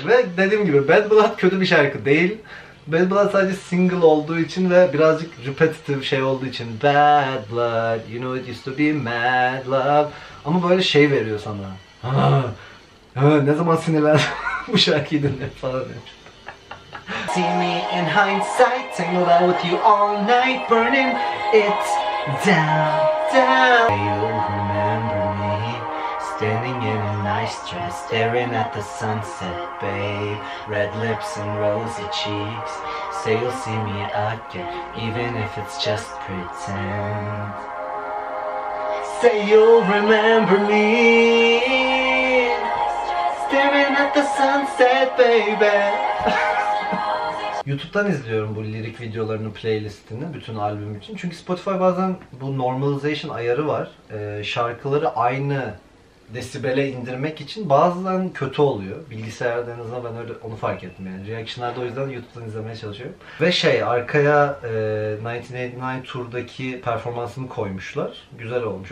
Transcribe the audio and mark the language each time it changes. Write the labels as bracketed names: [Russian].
[Turkish] Ve dediğim gibi Bad Blood kötü bir şarkı değil. Bad Blood sadece single olduğu için ve birazcık repetitive şey olduğu için. [English] Bad Blood, you know it used to be mad love. [Turkish] Ama böyle şey veriyor sana. Ne zaman sinirlen bu şarkıyı dinle falan demiş. [English] See me in hindsight, tangled out with you all night, burning it down, down. You'll remember me, standing in a nice dress, staring at the sunset, babe. Red lips and rosy cheeks, say you'll see me again, even if it's just pretend. Say you'll remember me, staring at the sunset, baby. [Turkish] YouTube'dan izliyorum bu lirik videolarını, playlistini, bütün albüm için. Çünkü Spotify bazen bu normalization ayarı var. Şarkıları aynı desibele indirmek için bazen kötü oluyor. Bilgisayarda en azından ben öyle onu fark ettim yani. Reaction'larda o yüzden YouTube'dan izlemeye çalışıyorum. Ve arkaya 1989 Tour'daki performansını koymuşlar. Güzel olmuş.